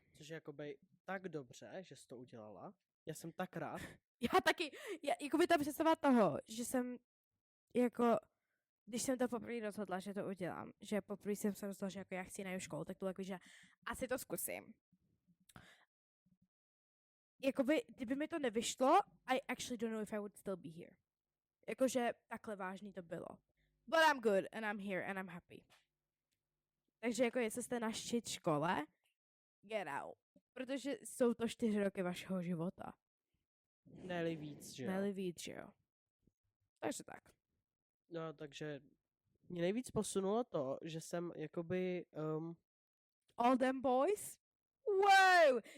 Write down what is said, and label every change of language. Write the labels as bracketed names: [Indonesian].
[Czech] Což je jakoby tak dobře, že jsi to udělala. Já jsem tak rád. Já taky, jakoby ta představa toho, že jsem jako, když jsem to poprvé rozhodla, že to udělám, že poprvé jsem se rozhodla, že jako já chci na jinou školu, tak to jako, že asi to zkusím. Jakoby, kdyby mi to nevyšlo, [English] I actually don't know if I would still be here. [Czech] Jakože takhle vážný to bylo. [English] But I'm good and I'm here and I'm happy. [Czech] Takže jako jestli jste na [English] shit [Czech] škole, [English] get out. [Czech] Protože jsou to 4 roky vašeho života. Ne-li víc, že jo? Ne-li víc, že jo. Takže tak. No, takže mě nejvíc posunulo to, že jsem jakoby... [English] All them boys? Wow!